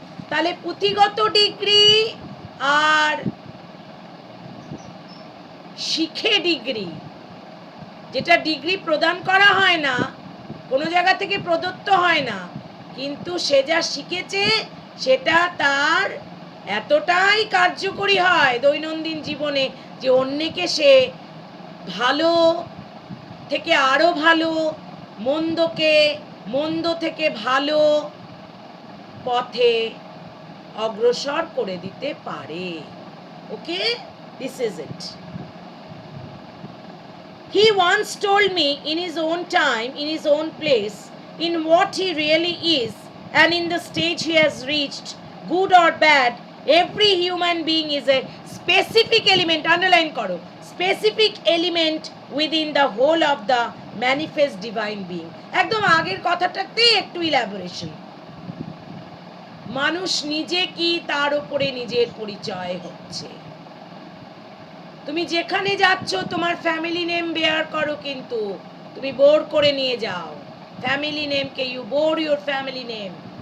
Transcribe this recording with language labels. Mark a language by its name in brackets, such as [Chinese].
[Bangla] তাহলে পুঁথিগত ডিগ্রি আর শিখে ডিগ্রি, যেটা ডিগ্রি প্রদান করা হয় না, কোনো জায়গা থেকে প্রদত্ত হয় না, কিন্তু সে যা শিখেছে সেটা তার এতটাই কার্যকরী হয় দৈনন্দিন জীবনে যে অন্যকে সে ভালো থেকে আরো ভালো, মন্দকে মন্দ থেকে ভালো পথে অগ্রসর করে দিতে পারে। [English] Okay, this is it. He once told me in his own time, in his own place, in what he really is and in the stage he has reached, good or bad, every human being is a specific element, [Bangla] underline karo, [English] specific element within the whole of the manifest divine being. [Bangla] একদম আগের কথাটাতে একটু elaboration. মানুষ নিজে কি তার উপরে নিজের পরিচয় হচ্ছে। তুমি যেখানে যাচ্ছ তোমার ফ্যামিলি নেম বেয়ার করো, কিন্তু তুমি বোর করে নিয়ে যাও family নেমকে, [English] You bore your family name.